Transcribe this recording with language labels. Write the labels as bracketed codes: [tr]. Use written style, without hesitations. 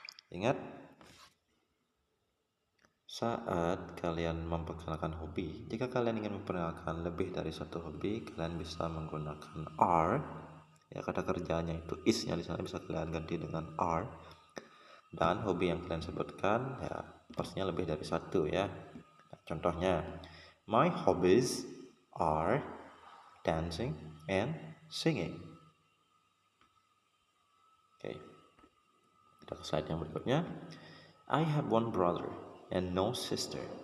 [id] Ingat, saat kalian memperkenalkan hobi, jika kalian ingin memperkenalkan lebih dari satu hobi, kalian bisa menggunakan are. Ya, kata kerjanya itu is-nya di sana bisa kalian ganti dengan are. Dan hobi yang kalian sebutkan ya pastinya lebih dari satu ya. Nah, contohnya, [en] my hobbies are dancing and singing. [id] Oke, kita ke slide yang berikutnya. [en] I have one brother and no sister.